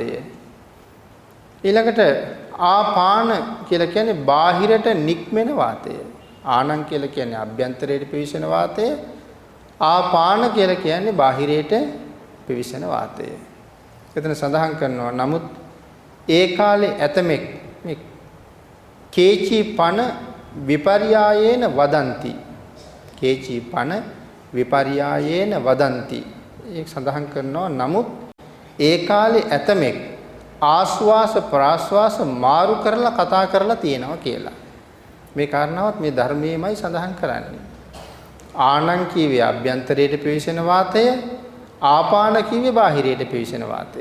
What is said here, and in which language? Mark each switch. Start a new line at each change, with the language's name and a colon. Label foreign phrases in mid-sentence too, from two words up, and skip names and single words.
Sinhala: ඊළඟට ආපාන කියලා කියන්නේ බාහිරට නික්මෙන වාතය. ආනං කියලා කියන්නේ අභ්‍යන්තරයට පිවිසෙන වාතය. ආපාන කියලා කියන්නේ බාහිරයට පිවිසෙන වාතය. එතන සඳහන් කරනවා නමුත් ඒ කාලේ ඇතමෙක් මේ
Pali: කේචි පන විපර්යායේන වදಂತಿ කේචි පන විපර්යායේන වදಂತಿ
Sinhala: ඒක සඳහන් කරනවා නමුත් ඒ කාලේ ඇතමෙක් ආස්වාස ප්‍රාස්වාස මාරු කරලා කතා කරලා තියෙනවා කියලා මේ කාරණාවත් මේ ධර්මයේමයි සඳහන් කරන්නේ. ආනං කීවේ අභ්‍යන්තරයට පිවිසෙන වාතය, ආපාන කීවේ බාහිරයට පිවිසෙන වාතය.